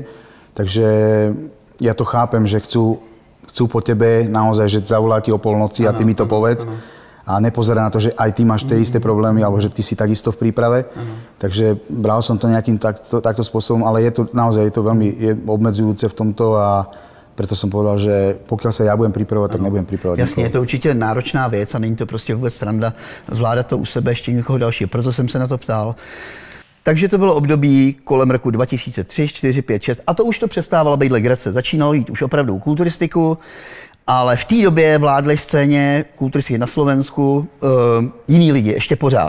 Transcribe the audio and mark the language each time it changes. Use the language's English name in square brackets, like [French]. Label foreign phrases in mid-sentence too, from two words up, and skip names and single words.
[Slovak] Takže ja to chápem, že chcú po tebe naozaj, že zavolá ti o polnoci a ty mi to povedz. A nepozerá na to, že aj ty máš tie isté problémy, alebo že ty si takisto v príprave. Takže bral som to nejakým takto spôsobom, ale je to naozaj veľmi obmedzujúce v tomto a preto som povedal, že pokiaľ sa ja budem pripravovať, tak nebudem pripravovať. [Czech] Jasně, je to určitě náročná věc a není to prostě vůbec sranda zvládat to u sebe ještě někoho dalšího. Proto jsem se na to ptal. Takže to bylo období kolem roku 2003, 4, 5, 6 a to už to přestávalo být legrace. Začínalo jít už opravdu kulturistiku. Ale v té době vládly scéně kulturistiky na Slovensku jiní lidi, ještě pořád.